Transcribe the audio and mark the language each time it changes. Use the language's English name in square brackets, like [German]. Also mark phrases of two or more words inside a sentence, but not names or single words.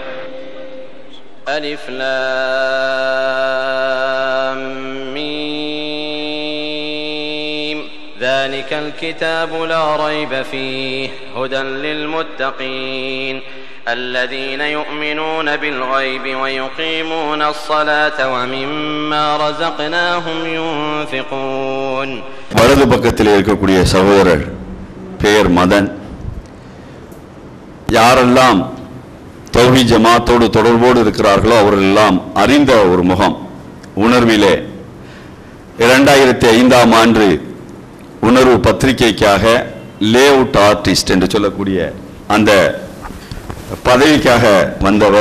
[Arabic] ألف لام ميم ذلك الكتاب لا ريب فيه هدى للمتقين الذين يؤمنون بالغيب ويقيمون الصلاة ومما رزقناهم ينفقون. [Tamil] வலது பக்கத்தில் இருக்கக்கூடிய சகோதரர் பெயர் மதன். யாரெல்லாம் தௌஹீத் ஜமாத்தோடு தொடர்போடு இருக்கிறார்களோ அவரெல்லாம் அறிந்த ஒரு முகம். உணர்விலே 2005ஆம் ஆண்டு உணர்வு பத்திரிகைக்காக [English] layout artist [Tamil] என்று சொல்லக்கூடிய அந்த பதவிக்காக வந்தவர்.